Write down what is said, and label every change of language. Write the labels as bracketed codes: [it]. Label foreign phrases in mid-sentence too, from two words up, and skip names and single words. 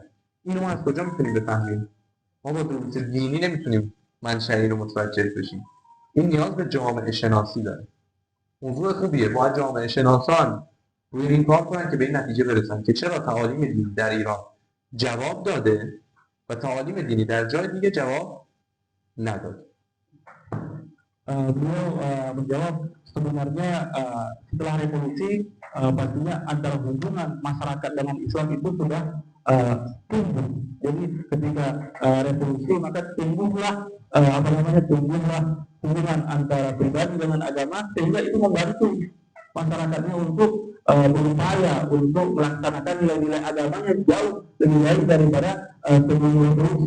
[fa] اینو ما از کجا میتونیم بفهمیم؟ ما با دروس دینی نمیتونیم منشأ اینو متوجه بشیم. این نیاز به جامعه شناسی داره. موضوع خوبیه، باید جامعه شناسان روی این کار کنن که به این نتیجه برسن که چرا تعالیم دینی در ایران جواب داده و تعالیم دینی در جای دیگه جواب نداده. [id] Beliau menjawab sebenarnya setelah revolusi pastinya antara hubungan masyarakat dengan Islam itu sudah tumbuh. Jadi ketika revolusi maka tumbuhlah hubungan antara pribadi dengan agama sehingga itu membantu masyarakatnya untuk berupaya untuk melaksanakan nilai-nilai agamanya jauh lebih baik daripada sebelum revolusi.